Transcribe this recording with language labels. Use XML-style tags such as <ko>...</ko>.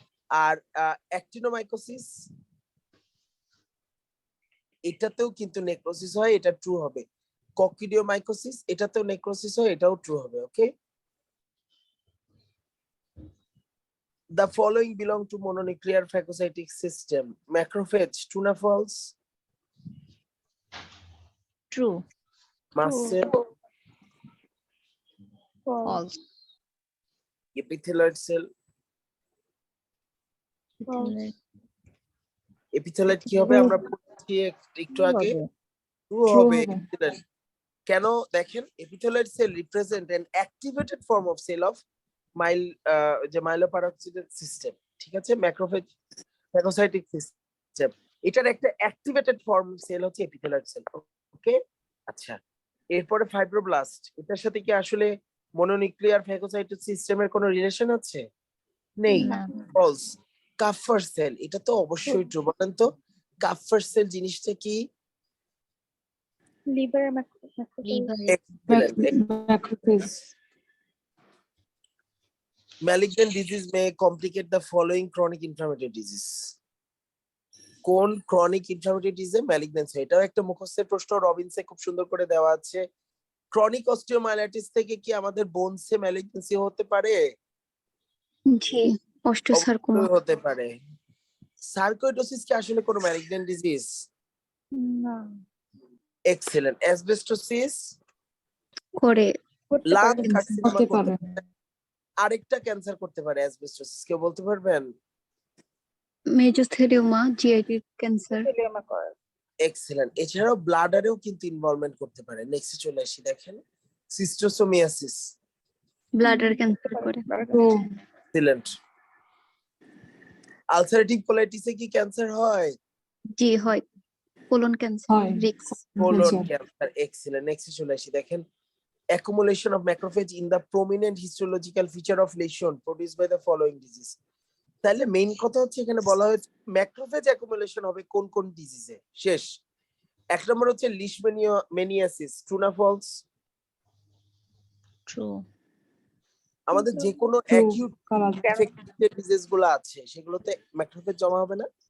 <bn>আর অ্যাক্টিনোমাইকোসিস, এটাতেও কিন্তু নেক্রোসিস হয়, এটা ট্রু হবে। ককিডিওমাইকোসিস, এটাতেও নেক্রোসিস হয়, এটাও ট্রু হবে।</bn> <en>Okay, the following belong to mononuclear phagocytic system. Macrophage, true na false? True. Mast cell, False. epithelioid cell, epithelioid</en> <bn>কি হবে? আমরা পড়ছি একটু আগে,</bn> <en>true</en> <bn>হবে। কেন? দেখেন</bn> <en>epithelioid cell represent an activated form of cell of</en> <bn>mile যে মাইলোপারক্সিডেট সিস্টেম, ঠিক আছে, ম্যাক্রোফেজ ফ্যাগোসাইটিক সিস্টেম, এটার একটা অ্যাক্টিভেটেড ফর্ম সেল হচ্ছে এপিথেলিয়াল সেল। ওকে, আচ্ছা, এরপরে ফাইব্রোব্লাস্ট, এটার সাথে কি আসলে মনোনিউক্লিয়ার ফ্যাগোসাইটিক সিস্টেমের কোনো রিলেশন আছে? নেই, না। ফলস। কাফার সেল, এটা তো অবশ্যই ট্রু, বলেন তো কাফার সেল জিনিসটা কি? Liver liver macrophage</bn> <en>malignant disease may complicate the following chronic inflammatory disease.</en> <bn>কোন ক্রনিক ইনফ্লামেটরি ডিজিজে ম্যালিগন্যান্সি? এটাও একটা মুখস্থের প্রশ্ন, রবিনসে খুব সুন্দর করে দেওয়া আছে। ক্রনিক অস্টিওমাইলাইটিস থেকে কি আমাদের বোনসে ম্যালিগন্যান্সি হতে পারে? জি অস্টিওসার্কোমা অবশ্যই হতে পারে। সার্কোইডোসিস কি আসলে কোনো ম্যালিগন্যান্ট ডিজিজ? না এক্সেলেন্ট। অ্যাসবেস্টোসিস করে লাং হতে কার্সিনোমা পারে। করতে পারে, আরেকটা ক্যান্সার করতে পারে অ্যাসবেস্টোসিস, কেউ বলতে পারবেন? মেজোথেলিওমা জিআইটি ক্যান্সার এক্সেলেন্ট। এছাড়াও ব্লাডারেও কিন্তু ইনভলভমেন্ট করতে পারে। নেক্সটে চলে আসি, দেখেন সিস্টোসোমিয়াসিস। ব্লাডার ক্যান্সার করে ট্রু এক্সেলেন্ট। আলসারেটিভ কোলাইটিসে কি ক্যান্সার হয়? জি হয় কোলন ক্যান্সার হয় রিক্স কোলন</bn> <en>Cancer.</en> <bn>ক্যান্সার। এক্সেলেন্ট। নেক্সটে চলে আসি, দেখেন</bn> <en>accumulation of macrophage in the prominent histological feature of lesion produced by the following disease.</en> <bn>তাহলে মেইন কথা হচ্ছে এখানে বলা হয়েছে ম্যাক্রোফেজ অ্যাকুমুলেশন হবে কোন কোন ডিজিজে। শেষ। এক নম্বর হচ্ছে লিশমেনিয়াসিস, ট্রু না ফলস? ট্রু আমাদের যে কোনো true acute colour infective disease গুলো আছে সেগুলোতে ম্যাক্রোফেজ জমা হবে না?</bn>